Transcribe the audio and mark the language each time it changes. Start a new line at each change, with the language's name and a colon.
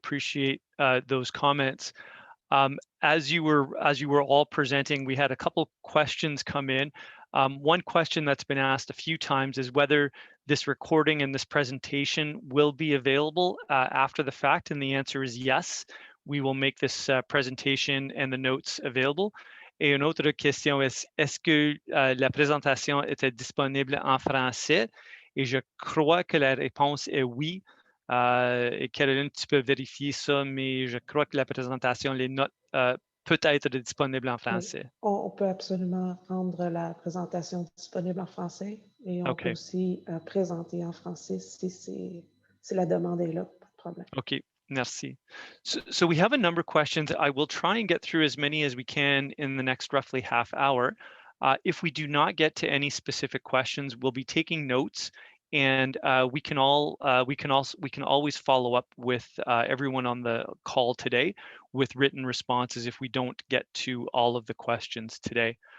English: Appreciate those comments. As you were all presenting, we had a couple questions come in. One question that's been asked a few times is whether this recording and this presentation will be available after the fact, and the answer is yes. We will make this presentation and the notes available.
French: Et une autre question est-ce que la présentation était disponible en français? Et je crois que la réponse est oui. Et Caroline, tu peux vérifier ça, mais je crois que la présentation, les notes peut être disponible en français. Oui, on peut absolument rendre la présentation disponible en français et on peut aussi présenter en français si la demande est là, pas de problème. Okay. Merci.
English: So we have a number of questions. I will try and get through as many as we can in the next roughly half hour. If we do not get to any specific questions, we'll be taking notes, and we can always follow up with everyone on the call today with written responses if we don't get to all of the questions today.